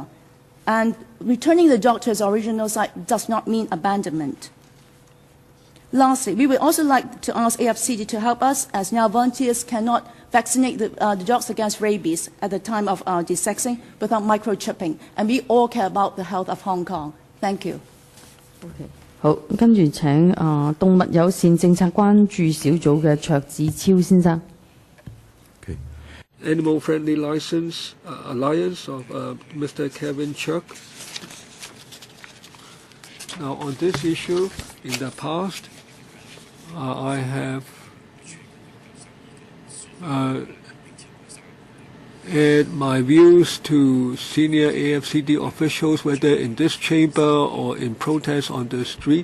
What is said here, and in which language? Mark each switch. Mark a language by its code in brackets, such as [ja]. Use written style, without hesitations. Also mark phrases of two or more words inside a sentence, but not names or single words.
[en] And returning the dog to its original site does not mean abandonment. Lastly, we would also like to ask AFCD to help us, as now volunteers cannot vaccinate the dogs against rabies at the time of desexing without microchipping. And we all care about the health of Hong Kong. Thank you. Okay. [yue] 好，跟住請動物友善政策關注小組嘅卓志超先生。 [en] Animal Friendly License Alliance of Mr. Kevin Chuck. Now, on this issue, in the past, I have add my views to senior AFCD officials, whether in this chamber or in protest on the street.